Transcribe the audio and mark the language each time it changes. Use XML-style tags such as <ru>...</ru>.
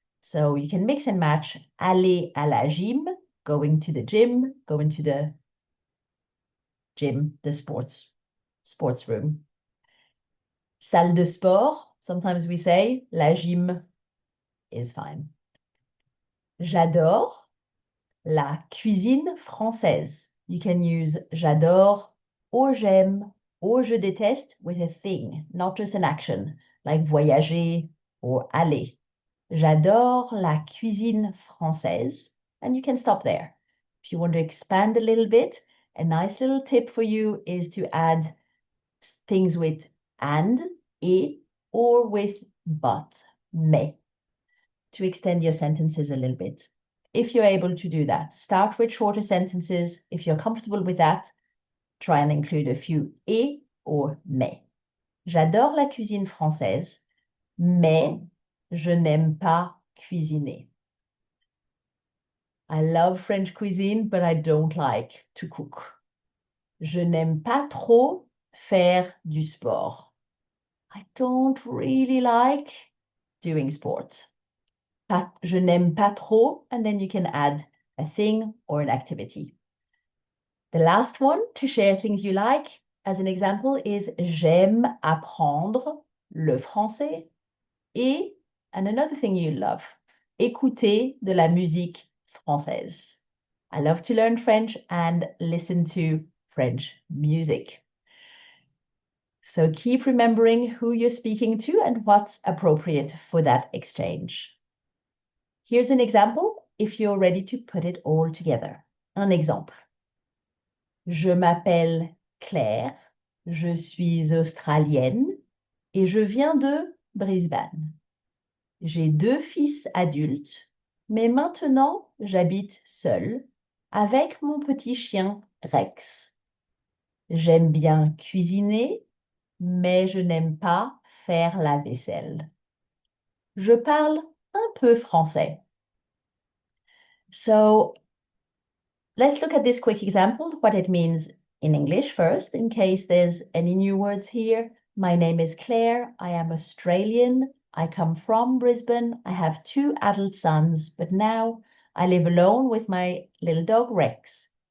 <en>So you can mix and match</en> <fr>aller à la gym,</fr> <en>going to the gym, going to the gym, the sports room.</en> <fr>Salle de sport,</fr> <en>sometimes we say la gym is fine.</en> <fr>J'adore la cuisine française.</fr> <en>You can use j'adore or j'aime or</en> <fr>je déteste</fr> <en>with a thing, not just an action, like voyager or aller.</en> <fr>J'adore la cuisine française.</fr> <en>And you can stop there. If you want to expand a little bit, a nice little tip for you is to add things with and, et, or with but, mais, to extend your sentences a little bit. If you're able to do that, start with shorter sentences. If you're comfortable with that, try and include a few et or mais.</en> <fr>J'adore la cuisine française, mais je n'aime pas cuisiner.</fr> <en>I love French cuisine, but I don't like to cook.</en> <fr>Je n'aime pas trop faire du sport.</fr> <en>I don't really like doing sport.</en> <fr>Je n'aime pas trop,</fr> <en>and then you can add a thing or an activity. The last one to share things you like, as an example, is</en> <fr>j'aime apprendre le français et,</fr> <en>and another thing you love,</en> <fr>écouter de la musique française.</fr> <en>I love to learn French and listen to French music. So keep remembering who you're speaking to and what's appropriate for that exchange. Here's an example if you're ready to put it all together.</en> <fr>Un exemple. Je m'appelle Claire, je suis australienne et je viens de Brisbane. J'ai 2 fils adultes, mais maintenant j'habite seule avec mon petit chien Rex. J'aime bien cuisiner, mais je n'aime pas faire la vaisselle. Je parle un peu français.</fr> <en>So let's look at this quick example, what it means in English first, in case there's any new words here. My name is Claire. I am Australian. I come from Brisbane. I have 2 adult sons, but now I live alone with my little dog Rex.</en>